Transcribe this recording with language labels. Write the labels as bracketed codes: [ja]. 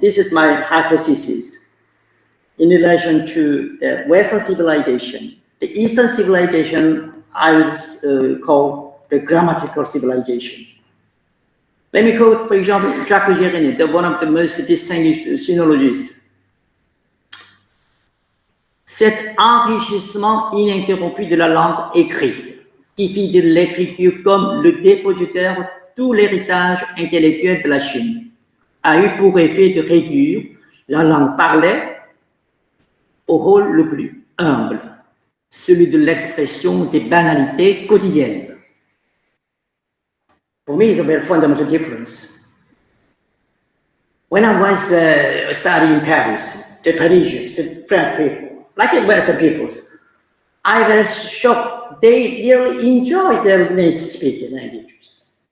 [en] This is my hypothesis in relation to the Western civilization. The Eastern civilization I would call the grammatical civilization. Let me quote, for example, Jikji, one of the most distinguished sinologists. [fr] Cet enrichissement ininterrompu de la langue écrite, qui fit de l'écriture comme le dépositaire de tout l'héritage intellectuel de la Chine, a eu pour effet de réduire la langue parlée au rôle le plus humble, celui de l'expression des banalités quotidiennes. [en] For me, it's a very fundamental difference. When I was studying in Paris, the Parisians, the French people, like the Western peoples, I was shocked. They really enjoy their native speaking languages.